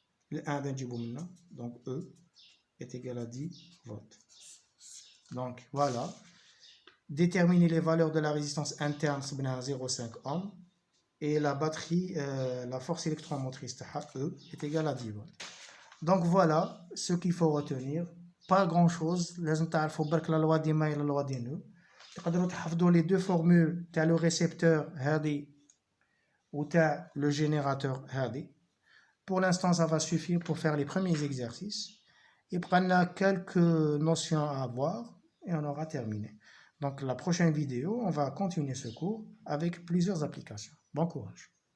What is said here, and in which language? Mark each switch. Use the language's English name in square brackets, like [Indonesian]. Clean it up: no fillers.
[French] Le 1 d'un maintenant, donc E est égal à 10 volts. Donc voilà. Déterminer les valeurs de la résistance interne, c'est 0,5 ohm. Et la batterie, la force électromotrice E est égale à 10 volts. Donc voilà ce qu'il faut retenir. Pas grand chose. [Arabic] لازم تعرفوا برك لا لوا دي ماي لا لوا دي نو. تقدروا تحفظوا [French] les deux formules تاع le récepteur هذه ou تاع le générateur هذه. Pour l'instant, ça va suffire pour faire les premiers exercices. Et prendre quelques notions à avoir et on aura terminé. Donc la prochaine vidéo, on va continuer ce cours avec plusieurs applications. Bon courage.